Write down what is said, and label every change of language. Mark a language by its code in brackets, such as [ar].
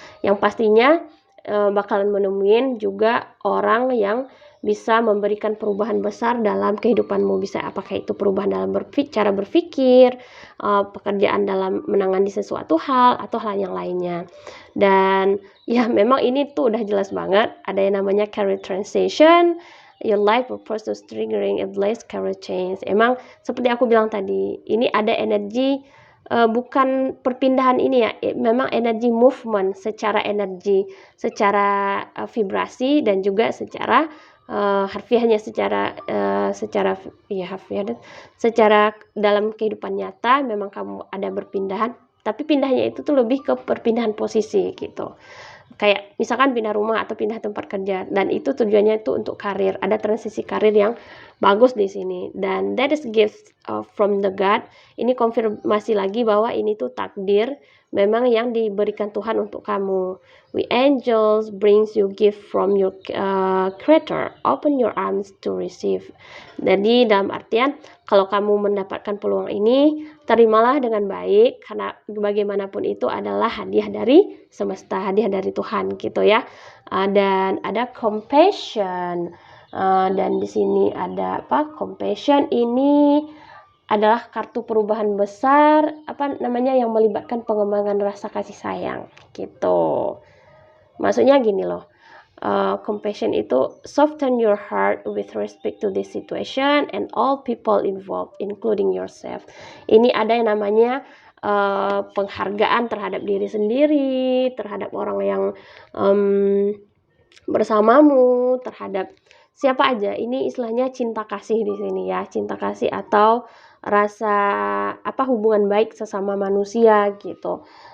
[id] Yang pastinya bakalan menemuin juga orang yang bisa memberikan perubahan besar dalam kehidupanmu. Bisa apakah itu perubahan dalam cara berpikir, pekerjaan dalam menangani sesuatu hal, atau hal yang lainnya. Dan ya memang ini tuh udah jelas banget ada yang namanya career transition [en] your life purpose is triggering a blessed career change. [id] Emang seperti aku bilang tadi, ini ada energi bukan perpindahan ini ya, memang energi movement secara energi, secara vibrasi dan juga secara harfiahnya secara ya harfiah, secara dalam kehidupan nyata memang kamu ada berpindahan, tapi pindahnya itu tuh lebih ke perpindahan posisi gitu. Kayak misalkan pindah rumah atau pindah tempat kerja, dan itu tujuannya itu untuk karir, ada transisi karir yang bagus di sini, dan [en] that is gift from the God. [id] Ini konfirmasi lagi bahwa ini tuh takdir memang yang diberikan Tuhan untuk kamu. [en] We angels brings you gift from your creator, open your arms to receive. [id] Jadi dalam artian kalau kamu mendapatkan peluang ini, terimalah dengan baik, karena bagaimanapun itu adalah hadiah dari semesta, hadiah dari Tuhan gitu ya. Dan ada compassion, dan di sini ada apa? Compassion ini adalah kartu perubahan besar, yang melibatkan pengembangan rasa kasih sayang gitu. Maksudnya gini loh, [en] compassion itu soften your heart with respect to this situation and all people involved, including yourself. [id] Ini ada yang namanya penghargaan terhadap diri sendiri, terhadap orang yang bersamamu, terhadap siapa aja. Ini istilahnya cinta kasih di sini ya, cinta kasih atau rasa hubungan baik sesama manusia gitu.